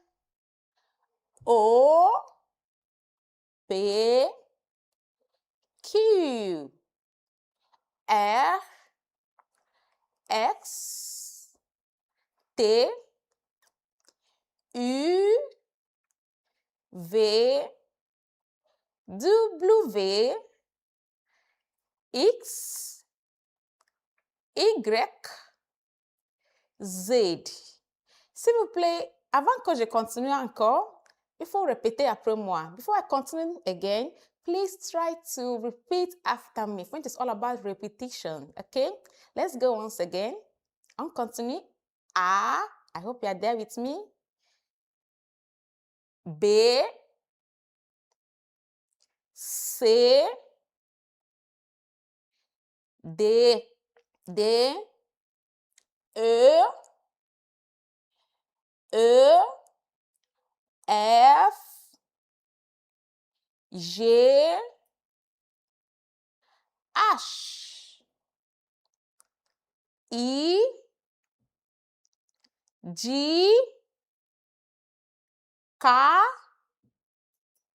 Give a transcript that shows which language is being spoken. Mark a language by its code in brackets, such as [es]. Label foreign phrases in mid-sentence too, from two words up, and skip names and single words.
[fr] O, P, Q, R, X, T, U, V, W, X, Y, Z. S'il vous plaît, avant que je continue encore, il faut répéter après moi. [en] Before I continue again, please try to repeat after me. French is all about repetition, okay? Let's go once again. [fr] On continue. [en] A, I hope you are there with me. [fr] B, C, D, E, F, G, H, I, J, K,